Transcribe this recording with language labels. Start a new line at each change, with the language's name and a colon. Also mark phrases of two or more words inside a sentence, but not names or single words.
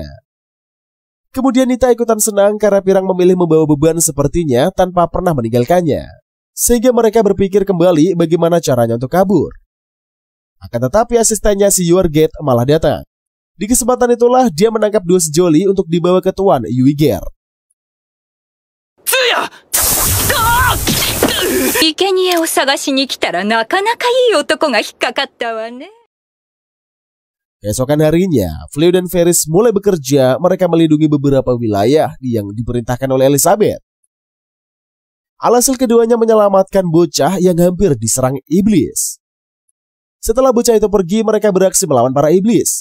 Indonesian: Kemudian Nita ikutan senang karena Pirang memilih membawa beban sepertinya tanpa pernah meninggalkannya, sehingga mereka berpikir kembali bagaimana caranya untuk kabur. Akan tetapi asistennya si Yuergate malah datang. Di kesempatan itulah dia menangkap dua sejoli untuk dibawa ke Tuan Yuiger.
Japanese: 生贄を探しに来たらなかなかいい男が引っかかったわね。
Indonesian: Keesokan harinya, Fleo dan Ferris mulai bekerja. Mereka melindungi beberapa wilayah yang diperintahkan oleh Elizabeth. Alhasil keduanya menyelamatkan bocah yang hampir diserang iblis. Setelah bocah itu pergi, mereka beraksi melawan para iblis.